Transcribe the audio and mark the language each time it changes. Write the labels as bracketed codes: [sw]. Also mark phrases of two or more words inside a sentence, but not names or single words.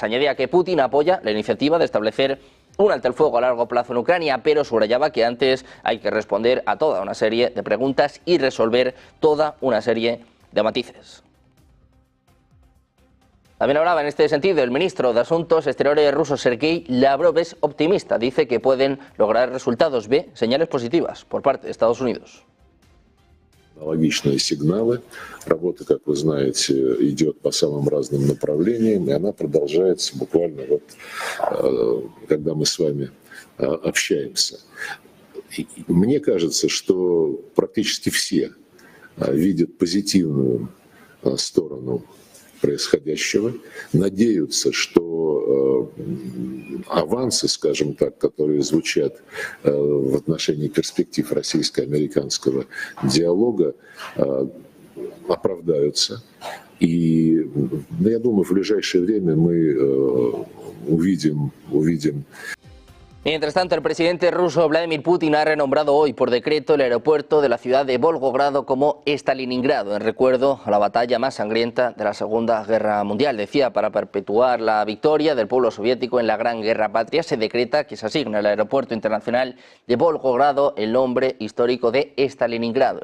[es] Añadía que Putin apoya la iniciativa de establecer un alto el fuego a largo plazo en Ucrania, pero subrayaba que antes hay que responder a toda una serie de preguntas y resolver toda una serie de matices. También hablaba en este sentido el ministro de Asuntos Exteriores ruso, Sergei Lavrov. Es optimista, dice que pueden lograr resultados. Ve señales positivas por parte de Estados Unidos. [ru] Аналогичные сигналы. Работа, как вы знаете, идет по самым разным направлениям, и она продолжается буквально вот, когда мы с вами общаемся. И мне кажется, что практически все видят позитивную сторону происходящего, надеются, что авансы, скажем так, которые звучат в отношении перспектив российско-американского диалога, оправдаются. И я думаю, в ближайшее время мы увидим. [es] Mientras tanto, el presidente ruso Vladimir Putin ha renombrado hoy por decreto el aeropuerto de la ciudad de Volgogrado como Stalingrado, en recuerdo a la batalla más sangrienta de la Segunda Guerra Mundial. Decía, para perpetuar la victoria del pueblo soviético en la Gran Guerra Patria, se decreta que se asigna al aeropuerto internacional de Volgogrado el nombre histórico de Stalingrado.